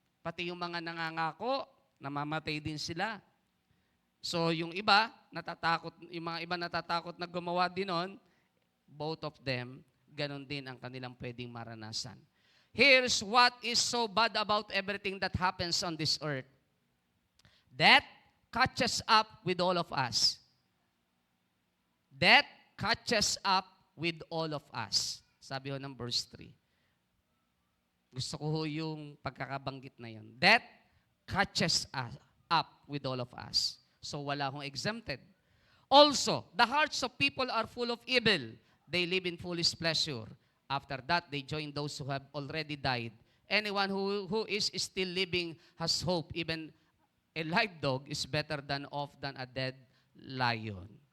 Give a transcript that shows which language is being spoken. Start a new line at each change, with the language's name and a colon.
Filipino: Pati yung mga nangangako, namamatay din sila. So yung iba, natatakot, yung mga iba natatakot na gumawa din nun,
English: both of them,
Filipino: ganon din ang kanilang pwedeng maranasan.
English: Here's what is so bad about everything that happens on this earth. Death catches up with all of us. Death catches up with all of us.
Filipino: Sabi ho ng verse 3. Gusto ko ho yung pagkakabanggit na yun.
English: Death catches us up with all of us.
Filipino: So wala akong exempted.
English: Also, the hearts of people are full of evil. They live in foolish pleasure. After that, they join those who have already died. Anyone who is still living has hope. Even a live dog is better than a dead lion.